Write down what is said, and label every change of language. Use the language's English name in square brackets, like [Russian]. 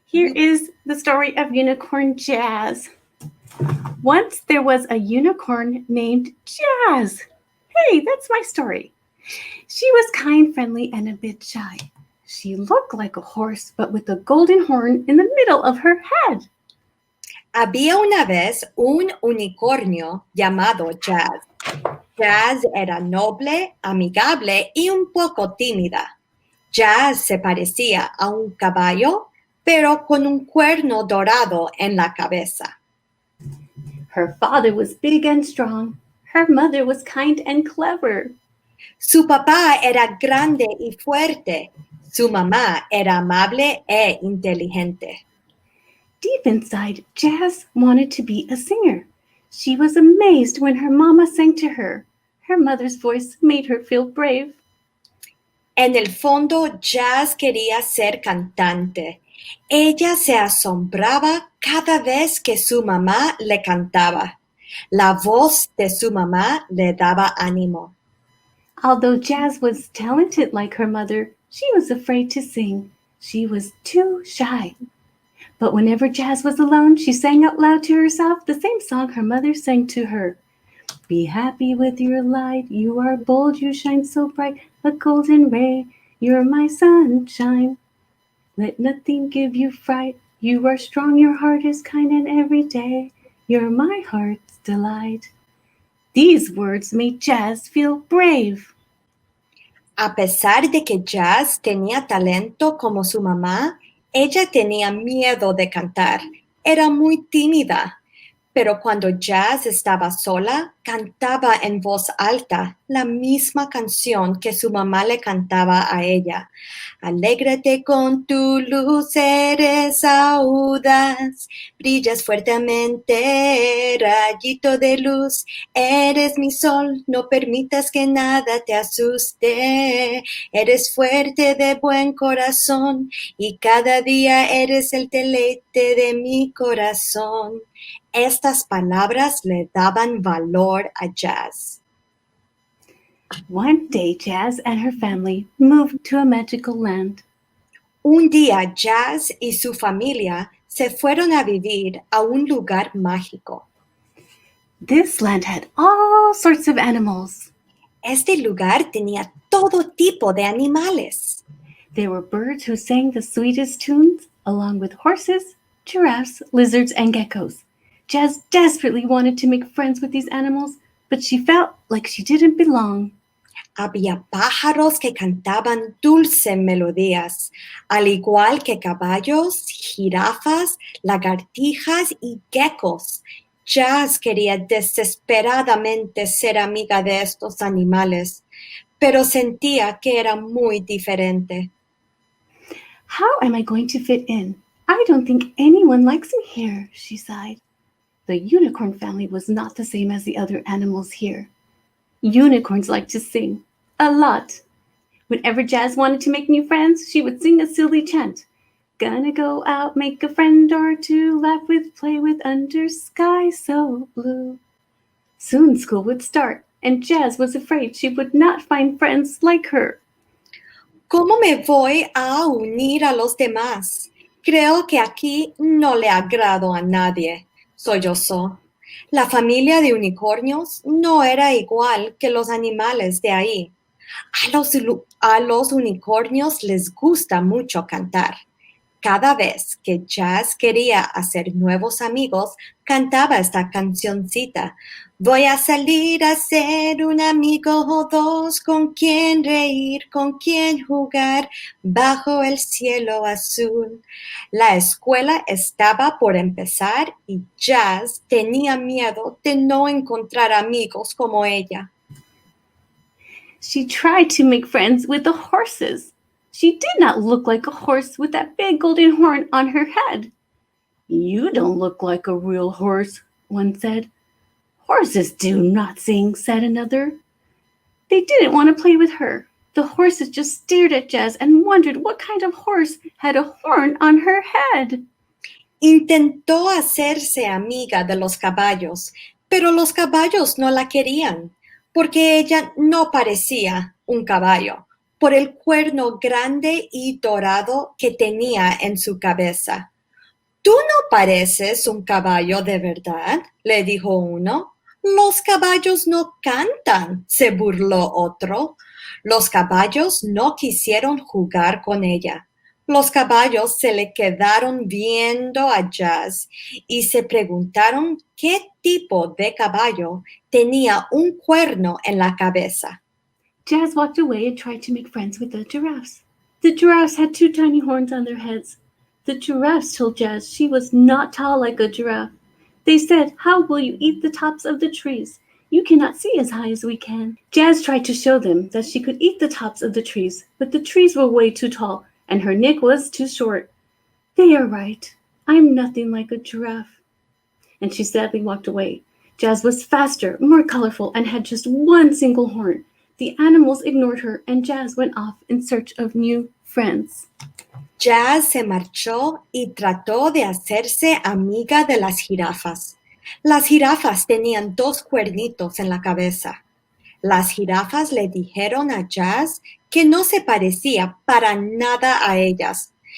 [English] Here is the story of Unicornio Jazz. Once there was a unicorn named Jazz. Hey, that's my story. She was kind, friendly, and a bit shy. She looked like a horse, but with a golden horn in the middle of her head. [Spanish] había una vez un unicornio llamado Jazz. Jazz era noble, amigable y un poco tímida. Jazz se parecía a un caballo, pero con un cuerno dorado en la cabeza. [English] Her father was big and strong. Her mother was kind and clever. [Spanish] Su papá era grande y fuerte. Su mamá era amable e inteligente. [English] Deep inside, Jazz wanted to be a singer. She was amazed when her mama sang to her. Her mother's voice made her feel brave. [Spanish] En el fondo, Jazz quería ser cantante. Ella se asombraba cada vez que su mamá le cantaba. La voz de su mamá le daba ánimo. [English] Although Jazz was talented like her mother, she was afraid to sing. She was too shy. But whenever Jazz was alone, she sang out loud to herself the same song her mother sang to her. Be happy with your light, you are bold, you shine so bright, a golden ray, you're my sunshine. Let nothing give you fright, you are strong, your heart is kind, and every day, you're my heart's delight. These words made Jazz feel brave. [Spanish] A pesar de que Jazz tenía talento como su mamá, ella tenía miedo de cantar. Era muy tímida. Pero cuando Jazz estaba sola, cantaba en voz alta la misma canción que su mamá le cantaba a ella. Alégrate con tu luz, eres audaz, brillas fuertemente, rayito de luz, eres mi sol, no permitas que nada te asuste, eres fuerte de buen corazón y cada día eres el deleite de mi corazón. Estas palabras le daban valor a Jazz. [English] One day, Jazz and her family moved to a magical land. [Spanish] Un día, Jazz y su familia se fueron a vivir a un lugar mágico. [English] This land had all sorts of animals. [Spanish] Este lugar tenía todo tipo de animales. [English] There were birds who sang the sweetest tunes, along with horses, giraffes, lizards, and geckos. Jazz desperately wanted to make friends with these animals, but she felt like she didn't belong. [Spanish] Había pájaros que cantaban dulces melodías, al igual que caballos, jirafas, lagartijas y geckos. Jazz quería desesperadamente ser amiga de estos animales, pero sentía que era muy diferente. [English] How am I going to fit in? I don't think anyone likes me here, she sighed. The unicorn family was not the same as the other animals here. Unicorns like to sing, a lot. Whenever Jazz wanted to make new friends, she would sing a silly chant. Gonna go out, make a friend or two, laugh with, play with, under sky so blue. Soon school would start, and Jazz was afraid she would not find friends like her. [Spanish] ¿Cómo me voy a unir a los demás? Creo que aquí no le agrado a nadie. Sollozó. La familia de unicornios no era igual que los animales de ahí. A los unicornios les gusta mucho cantar. Cada vez que Jazz quería hacer nuevos amigos, cantaba esta cancioncita. Voy a salir a ser un amigo o dos, con quien reír, con quien jugar, bajo el cielo azul. La escuela estaba por empezar y Jazz tenía miedo de no encontrar amigos como ella. [English] She tried to make friends with the horses. She did not look like a horse with that big golden horn on her head. You don't look like a real horse, one said. Horses do not sing, said another. They didn't want to play with her. The horses just stared at Jazz and wondered what kind of horse had a horn on her head. [Spanish] Intentó hacerse amiga de los caballos, pero los caballos no la querían, porque ella no parecía un caballo, por el cuerno grande y dorado que tenía en su cabeza. «Tú no pareces un caballo de verdad», le dijo uno. «Los caballos no cantan», se burló otro. Los caballos no quisieron jugar con ella. Los caballos se le quedaron viendo a Jazz y se preguntaron qué tipo de caballo tenía un cuerno en la cabeza. [English] Jazz walked away and tried to make friends with the giraffes. The giraffes had two tiny horns on their heads. The giraffes told Jazz she was not tall like a giraffe. They said, "How will you eat the tops of the trees? You cannot see as high as we can." Jazz tried to show them that she could eat the tops of the trees, but the trees were way too tall and her neck was too short. "They are right. I'm nothing like a giraffe." And she sadly walked away. Jazz was faster, more colorful, and had just one single horn. The animals ignored her, and Jazz went off in search of new friends. [Spanish] Jazz se marchó y trató de hacerse amiga de las jirafas. Las jirafas tenían dos cuernitos en la cabeza. Las jirafas le dijeron a Jazz que no se parecía para nada a ellas.